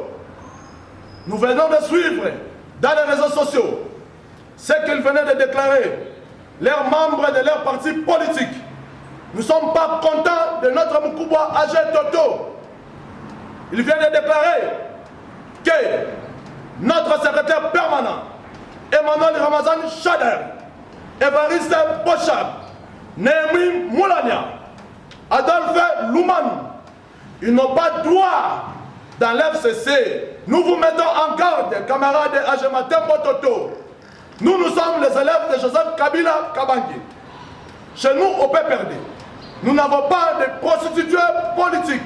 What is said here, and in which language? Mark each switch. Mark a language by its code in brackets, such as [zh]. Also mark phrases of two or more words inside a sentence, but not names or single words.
[fr] Nous venons de suivre dans les réseaux sociaux ce qu'ils venaient de déclarer, leurs membres de leur parti politique. Nous ne sommes pas contents de notre Mukubwa Ajé Toto. Il vient de déclarer que notre secrétaire permanent, Emmanuel Ramazan Shader, Évariste Boshab, Néhémie Moulania, Adolphe Luman, ils n'ont pas droit dans l'FCC. Nous vous mettons en garde, camarades Ajematembo Toto. Nous sommes les élèves de Joseph Kabila Kabange. Chez nous, au PPRD, nous n'avons pas de prostituées politiques.